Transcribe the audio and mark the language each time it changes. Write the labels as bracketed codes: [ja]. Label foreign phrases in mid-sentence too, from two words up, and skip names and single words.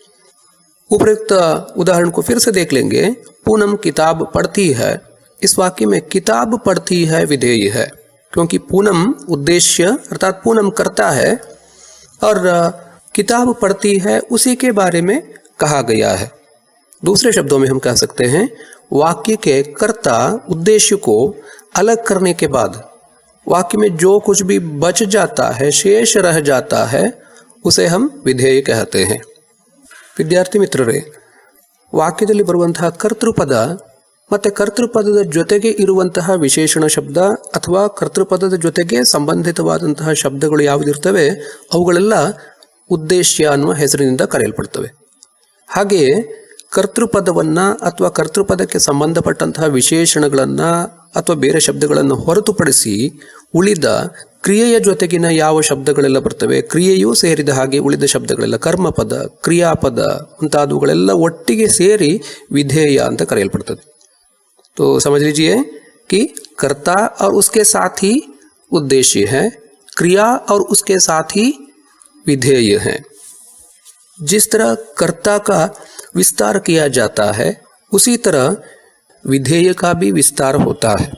[hi] उपयुक्त उदाहरण को फिर से देख लेंगे। पूनम किताब पढ़ती है, इस वाक्य में किताब पढ़ती है विधेय है, क्योंकि पूनम उद्देश्य अर्थात पूनम करता है और किताब पढ़ती है उसी के बारे में कहा गया है। दूसरे शब्दों में हम कह सकते हैं वाक्य के कर्ता उद्देश्य को अलग करने के बाद वाक्य में जो कुछ भी बच जाता है, शेष रह जाता है, उसे हम विधेय कहते हैं। [kn] ವಿದ್ಯಾರ್ಥಿ ಮಿತ್ರರೇ, ವಾಕ್ಯದಲ್ಲಿ ಬರುವಂತಹ ಕರ್ತೃಪದ ಮತ್ತು ಕರ್ತೃಪದದ ಜೊತೆಗೆ ಇರುವಂತಹ ವಿಶೇಷಣ ಶಬ್ದ ಅಥವಾ ಕರ್ತೃಪದದ ಜೊತೆಗೆ ಸಂಬಂಧಿತವಾದಂತಹ ಶಬ್ದಗಳು ಯಾವುದಿರ್ತವೆ ಅವುಗಳೆಲ್ಲ ಉದ್ದೇಶ್ಯ ಅನ್ನುವ ಹೆಸರಿನಿಂದ ಕರೆಯಲ್ಪಡ್ತವೆ. ಹಾಗೆಯೇ ಕರ್ತೃಪದವನ್ನು ಅಥವಾ ಕರ್ತೃಪದಕ್ಕೆ ಸಂಬಂಧಪಟ್ಟಂತಹ ವಿಶೇಷಣಗಳನ್ನು ಅಥವಾ ಬೇರೆ ಶಬ್ದಗಳನ್ನು ಹೊರತುಪಡಿಸಿ ಉಳಿದ ಕ್ರಿಯೆಯ ಜೊತೆಗಿನ ಯಾವ ಶಬ್ದಗಳೆಲ್ಲ ಬರ್ತವೆ, ಕ್ರಿಯೆಯೂ ಸೇರಿದ ಹಾಗೆ ಉಳಿದ ಶಬ್ದಗಳೆಲ್ಲ ಕರ್ಮಪದ, ಕ್ರಿಯಾಪದ ಮುಂತಾದವುಗಳೆಲ್ಲ ಒಟ್ಟಿಗೆ ಸೇರಿ ವಿಧೇಯ ಅಂತ ಕರೆಯಲ್ಪಡ್ತದೆ. [hi] तो समझ लीजिए कि कर्ता और उसके साथ ही उद्देश्य है, क्रिया और उसके साथ ही विधेय है। जिस तरह कर्ता का विस्तार किया जाता है उसी तरह विधेय का भी विस्तार होता है।